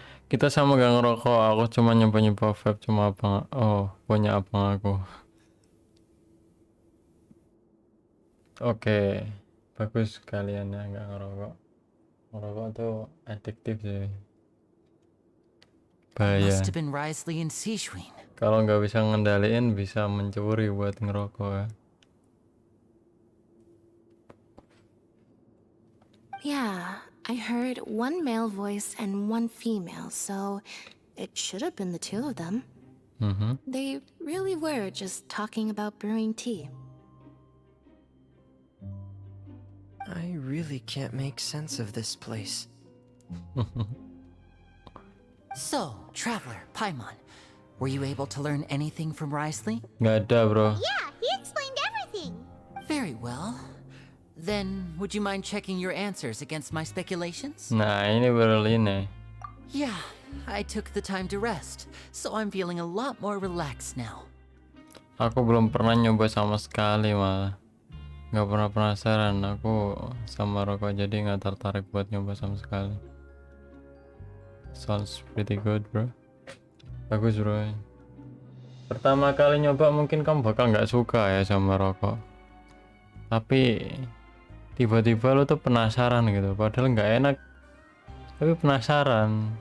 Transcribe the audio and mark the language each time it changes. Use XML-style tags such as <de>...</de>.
<id>Kita sama gak ngerokok, aku cuma nyoba-nyoba vape cuma apa. Oh, punya apa aku. Oke. Bagus kalian ya nggak ngerokok. Ngerokok tuh adiktif sih. Bahaya.</id> <en>Must have been Risley and Seashween.</en> <id>Kalau nggak bisa ngendaliin bisa mencuri buat ngerokok ya.</id> <en>Yeah, I heard one male voice and one female, so it should have been the two of them. They really were just talking about brewing tea. I really can't make sense of this place. So, traveler, Paimon, were you able to learn anything from Risley?</en> <id>Nggak ada, bro.</id> <en>Yeah, he explained everything. Very well. Then, would you mind checking your answers against my speculations?</en> <id>Nah, ini baru ini.</id> <en>Yeah, I took the time to rest, so I'm feeling a lot more relaxed now.</en> <id>Aku belum pernah nyoba sama sekali malah. Nggak pernah penasaran aku sama rokok, jadi nggak tertarik buat nyoba sama sekali.</id> <en>Sounds pretty good, bro.</en> <id>Bagus, bro. Pertama kali nyoba mungkin kamu bakal nggak suka ya sama rokok, tapi tiba-tiba lo tuh penasaran gitu, padahal nggak enak tapi penasaran.</id>